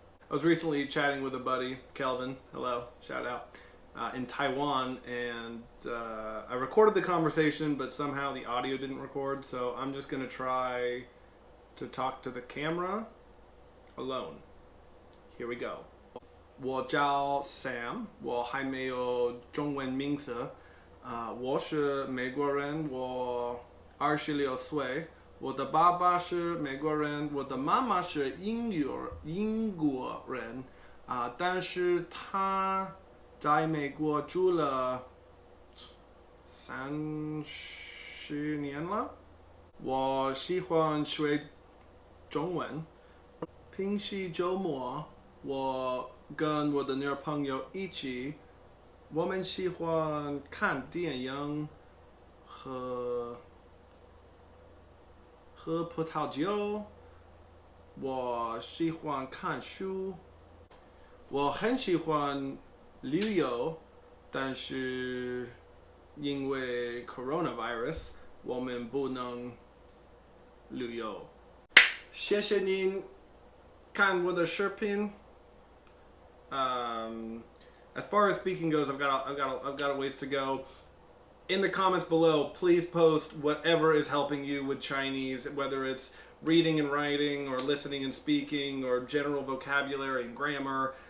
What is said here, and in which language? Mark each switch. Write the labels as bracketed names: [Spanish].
[English] I was recently chatting with a buddy, Kelvin, hello, shout out, in Taiwan, and I recorded the conversation, but somehow the audio didn't record, so I'm just going to try to talk to the camera alone. Here we go. [Chinese] 我叫 Sam, 我还没有中文名字。我是美国人，我26岁。我的爸爸是美国人，我的妈妈是英国人。但是他在美国住了30年了。我喜欢学中文。平时周末，我跟我的女朋友一起，我们喜欢看电影和喝葡萄酒。我喜欢看书。我很喜欢旅游，但是因为 coronavirus， 我们不能旅游。谢谢您看我的视频。 [English] As far as speaking goes, I've got a ways to go. In the comments below, please post whatever is helping you with Chinese, whether it's reading and writing, or listening and speaking, or general vocabulary and grammar.